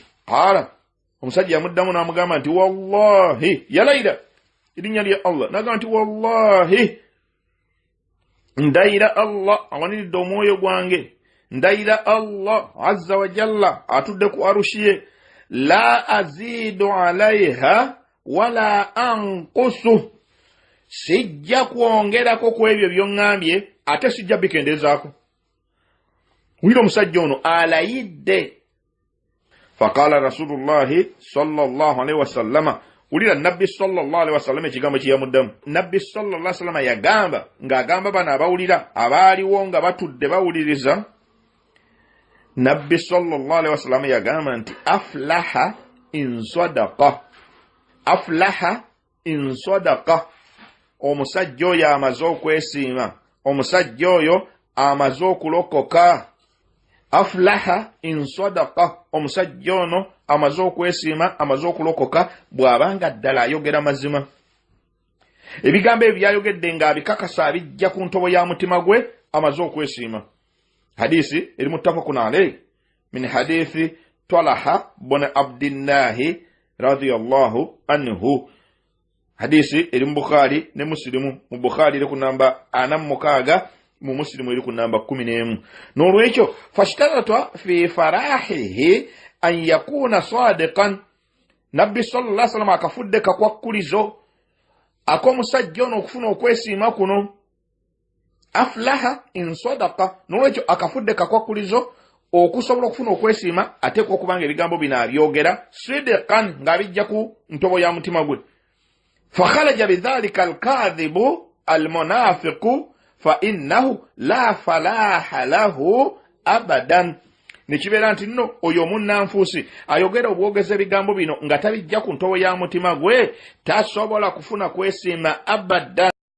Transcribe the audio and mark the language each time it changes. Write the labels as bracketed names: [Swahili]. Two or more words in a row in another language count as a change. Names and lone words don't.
[Ganda] Qaala, omusajja yamuddamu n'amugamba nti wallahi, yalayira erinnya lya Allah, n'agamba nti wallahi, ndayira Allah awaniridde omwoyo gwange, ndayira [Arabic] الله عز وجل [Ganda] atudde ku arushi ye, [Arabic] لا أزيد عليها ولا أنقص, [Ganda] sijja kwongerako ku ebyo by'oŋŋambye ate sijja bikendezaako. Wira omusajja ono alayidde. [Arabic] فقال رسول الله صلى الله عليه وسلم, [Ganda] wulira nabbi [Arabic] صلى الله عليه وسلم [Ganda] ekigambo kye yamuddamu. Nabbi [Arabic] صلى الله عليه وسلم [Ganda] yagamba, ng'agamba bano abawulira abaaliwo nga batudde bawuliriza, nabbi [Arabic] صلى الله عليه وسلم [Ganda] yagamba nti [Arabic] أفلح إن صدق, أفلح إن صدق, [Ganda] omusajja oyo amaze okwesiima, omusajja oyo amaze okulokoka. [Arabic] أفلح إن صدق, [Ganda] omusajja ono amaze okwesiima, amaze okulokoka bw'abanga ddala ayogera mazima. Ebigambo ebyo byayogedde ng'abikakasa abijja ku ntobo ya mutima gwe, amaze okwesiima. Hadisi eri [Arabic] متفق عليه من حديث طلحة بن عبد الله رضي الله عنه. [Ganda] Hadisi eri mu Bukhari ne Muslimu. Mu Bukhari eri ku namba 46, mu Muslimu eri ku namba 11. N'olwekyo [Arabic] فاشترط في فلاحه أن يكون صادقا, [Ganda] nabbi [Arabic] صلى الله عليه وسلم [Ganda] akafudde kakwakkulizo ak'omusajja ono okufuna okwesiima kuno. [Arabic] أفلح إن صدق, [Ganda] n'olwekyo akafudde kakwakkulizo okusobola okufuna okwesiima ateekwa okubanga ebigambo bino abyogera sidqan ng'abijja ku ntobo ya mutima gwe. [Arabic] فخرج بذلك الكاذب المنافق فإنه لا فلاح له أبدا. [Ganda] Nikibeera nti nno oyo munnanfuusi ayogera obwogezi ebigambo bino nga tabijja ku ntobo ya mutima gwe tasobola kufuna kwesiima abadda.